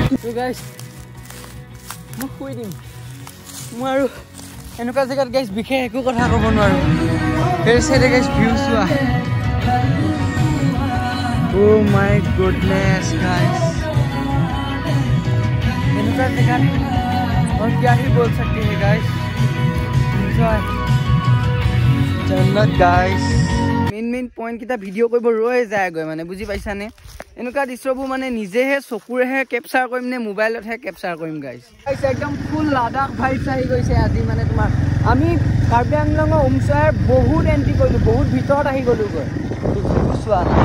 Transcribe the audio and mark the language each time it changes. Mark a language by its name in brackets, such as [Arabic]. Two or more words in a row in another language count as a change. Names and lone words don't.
[Assamese] আজি গাইছ মই শুই দিম মই আৰু এনেকুৱা জেগাত গাইছ বিশেষ একো কথা ক'ব নোৱাৰো সেই চাইডে গাইছ ভিউ চোৱা [English] Oh my goodness guys [Assamese] এনেকুৱা জেগাত [Hindi] और क्या ही बोल सकते हैं गाइस एंजॉय जन्नत गाइस मेन पॉइंट किता वीडियो [Assamese] কৰিব ৰৈ যায় গৈ মানে বুজি পাইছা নে এনেকুৱা দৃশ্যবোৰ মানে নিজেহে চকুৰেহে ক্যাপচাৰ কৰিম নে মোবাইলতহে ক্যাপচাৰ কৰিম গাইস গাইস একদম [English] full Ladakh vibes [Assamese] আহি গৈছে আজি মানে তোমাৰ আমি কাৰ্বি আংলঙৰ উমছাৰ বহুত এন্ট্ৰি কৰিলো বহুত ভিতৰত আহি গলো গৈ চোৱা